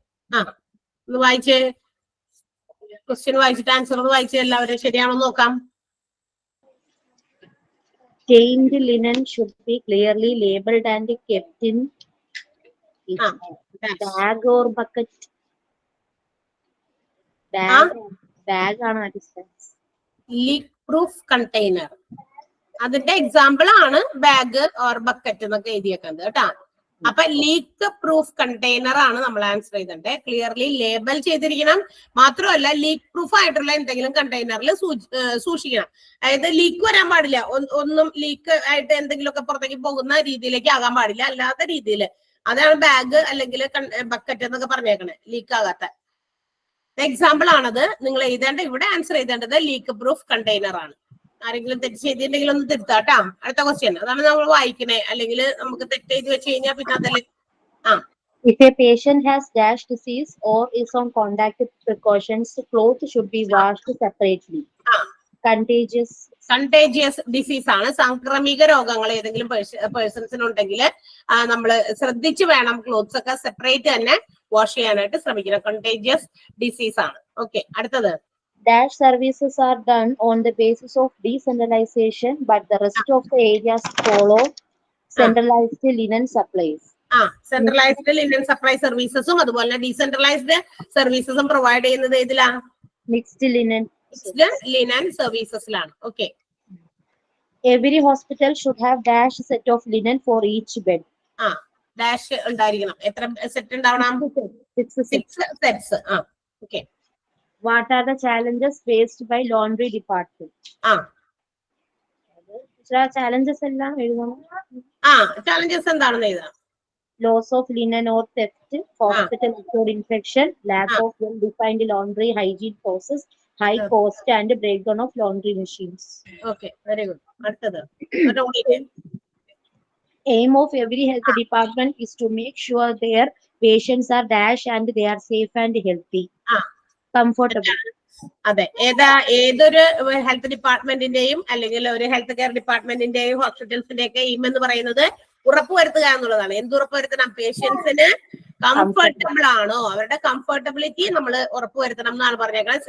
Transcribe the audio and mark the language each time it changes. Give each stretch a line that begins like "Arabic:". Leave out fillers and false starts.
Malayalam: ആ ഒന്ന് വായിച്ചേ, ക്വസ്റ്റ്യൻ വായിച്ചിട്ട് ആൻസർ വായിച്ചേ എല്ലാവരും ശരിയാണോ നോക്കാം.
English: Stained linen should be clearly labeled and kept in bag or bucket.
Malayalam: Bag ആണ് ലീക്ക് പ്രൂഫ് കണ്ടെയ്നർ, അതിന്റെ എക്സാമ്പിൾ ആണ് ബാഗ് ഓർ ബക്കറ്റ് എന്നൊക്കെ എഴുതിയേക്കുന്നത് കേട്ടാ. അപ്പൊ ലീക്ക് പ്രൂഫ് കണ്ടെയ്നർ ആണ് നമ്മൾ ആൻസർ ചെയ്തിട്ടുണ്ട്. ക്ലിയർലി ലേബൽ ചെയ്തിരിക്കണം, മാത്രമല്ല ലീക്ക് പ്രൂഫ് ആയിട്ടുള്ള എന്തെങ്കിലും കണ്ടെയ്നറിൽ സൂക്ഷിക്കണം. അതായത് ലീക്ക് വരാൻ പാടില്ല, ഒന്നും ലീക്ക് ആയിട്ട് എന്തെങ്കിലുമൊക്കെ പുറത്തേക്ക് പോകുന്ന രീതിയിലേക്ക് ആകാൻ പാടില്ല, അല്ലാത്ത രീതിയിൽ. അതാണ് ബാഗ് അല്ലെങ്കിൽ ബക്കറ്റ് എന്നൊക്കെ പറഞ്ഞേക്കണേ, ലീക്ക് ആകാത്ത. എക്സാമ്പിൾ ആണത്. നിങ്ങൾ എഴുതേണ്ട ഇവിടെ ആൻസർ ചെയ്തേണ്ടത് ലീക്ക് പ്രൂഫ് കണ്ടെയ്നർ ആണ്. ആരെങ്കിലും തെറ്റ് ചെയ്തിട്ടുണ്ടെങ്കിൽ ഒന്ന് തിരുത്താട്ടാ. അടുത്ത ക്വസ്റ്റ്യൻ അതാണ് നമ്മൾ വായിക്കണേ, അല്ലെങ്കിൽ നമുക്ക് തെറ്റ് ചെയ്ത് വെച്ച് കഴിഞ്ഞാൽ പിന്നെ അതല്ലേ.
English: If a patient has dash disease or is on contact precautions, clothes should be washed separately.
Malayalam: Contagious disease ആണ്. സാംക്രമിക രോഗങ്ങൾ ഏതെങ്കിലും പേഴ്സൺസിനുണ്ടെങ്കിൽ നമ്മൾ ശ്രദ്ധിച്ച് വേണം ക്ലോത്ത്സ് ഒക്കെ സെപ്പറേറ്റ് തന്നെ വാഷ് ചെയ്യാനായിട്ട് ശ്രമിക്കണം. കണ്ടേജിയസ് ഡിസീസ് ആണ്. ഓക്കെ, അടുത്തത്.
English: Dash services are done on the basis of decentralization, but the rest of the areas follow centralized linen supplies.
Malayalam: Centralised linen supply സർവീസസും അതുപോലെ തന്നെ ഡീസെൻട്രലൈസ്ഡ് സർവീസസും പ്രൊവൈഡ് ചെയ്യുന്നത് ഏതിലാ?
English: mixed linen
Malayalam: സർവീസസിലാണ്. Okay.
English: Every hospital should have dash set of linen for each bed.
Malayalam: Dash ഉണ്ടായിരിക്കണം. എത്ര set ഉണ്ടാവണം?
English: 6 sets.
Malayalam: Okay.
English: What are the challenges faced by laundry department?
Malayalam: Challenges എല്ലാം എഴുതണം. challenges എന്താണെന്ന് എഴുതാം.
English: Loss of linen or theft, hospital record infection, lack of well-defined laundry hygiene process, high cost and breakdown of laundry machines. Okay, very good.
Malayalam: അടുത്തത്.
English: Aim of every health department is to make sure their patients are dash and they are safe and healthy. Comfortable.
Malayalam: അതെ, ഏതൊരു health ഡിപ്പാർട്ട്മെന്റിന്റെയും അല്ലെങ്കിൽ ഒരു health care ഡിപ്പാർട്ട്മെന്റിന്റെയും ഹോസ്പിറ്റൽസിന്റെ ഒക്കെ aim എന്ന് പറയുന്നത് ഉറപ്പുവരുത്തുക എന്നുള്ളതാണ്. എന്തുറപ്പുവരുത്തണം? പേഷ്യൻസിന് കംഫർട്ടബിൾ ആണോ, അവരുടെ കംഫർട്ടബിലിറ്റി നമ്മൾ ഉറപ്പുവരുത്തണം എന്നാണ് പറഞ്ഞേക്കുന്നത്.